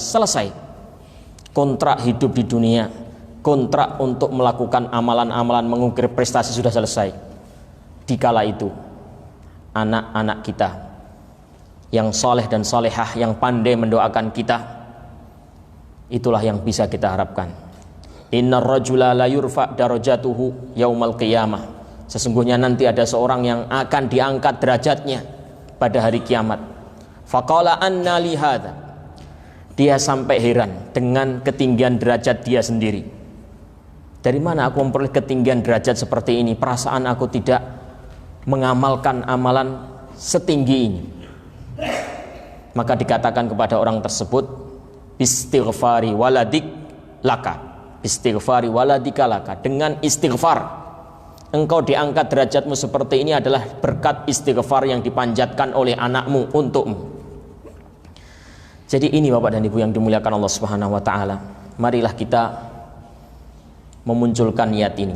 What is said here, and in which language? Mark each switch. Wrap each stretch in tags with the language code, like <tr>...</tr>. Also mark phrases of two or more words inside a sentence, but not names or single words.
<id>Selesai kontrak hidup di dunia, kontrak untuk melakukan amalan-amalan mengukir prestasi sudah selesai. Dikala itu anak-anak kita yang soleh dan solehah, yang pandai mendoakan kita, itulah yang bisa kita harapkan.</id> <ar>إن الرجل لترفع درجته يوم القيامة.</ar> <id>Sesungguhnya nanti ada seorang yang akan diangkat derajatnya pada hari kiamat.</id> <ar>فقال أنى لي هذا.</ar> <id>Dia sampai heran dengan ketinggian derajat dia sendiri. Dari mana aku memperoleh ketinggian derajat seperti ini? Perasaan aku tidak mengamalkan amalan setinggi ini. Maka dikatakan kepada orang tersebut,</id> <ar>باستغفار ولدك لك. استغفار ولدك لك,</ar> <id>dengan istighfar engkau diangkat derajatmu seperti ini adalah berkat istighfar yang dipanjatkan oleh anakmu untukmu. Jadi ini Bapak dan Ibu yang dimuliakan Allah</id> <ar>سبحانه وتعالى,</ar> <id>marilah kita memunculkan niat ini.</id>